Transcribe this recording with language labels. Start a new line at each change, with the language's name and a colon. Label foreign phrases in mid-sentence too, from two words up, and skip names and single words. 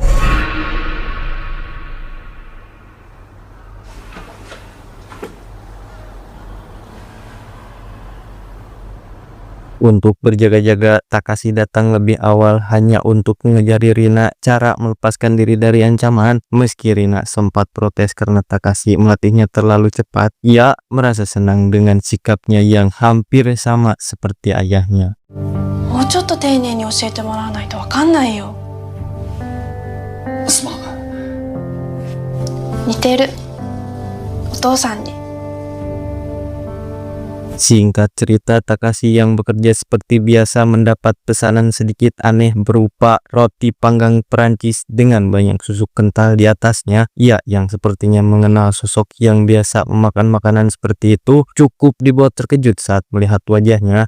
Indonesian: Untuk berjaga-jaga, Takashi datang lebih awal hanya untuk mengajari Rina cara melepaskan diri dari ancaman. Meski Rina sempat protes karena Takashi melatihnya terlalu cepat, ia merasa senang dengan sikapnya yang hampir sama seperti ayahnya.
Japanese: もうちょっと丁寧に教えてもらわないとわかんないよ。すまん。似てる。お父さんに。
Indonesian: Singkat cerita, Takashi yang bekerja seperti biasa mendapat pesanan sedikit aneh berupa roti panggang Perancis dengan banyak susu kental di atasnya. Ia yang sepertinya mengenal sosok yang biasa memakan makanan seperti itu cukup dibuat terkejut saat melihat wajahnya.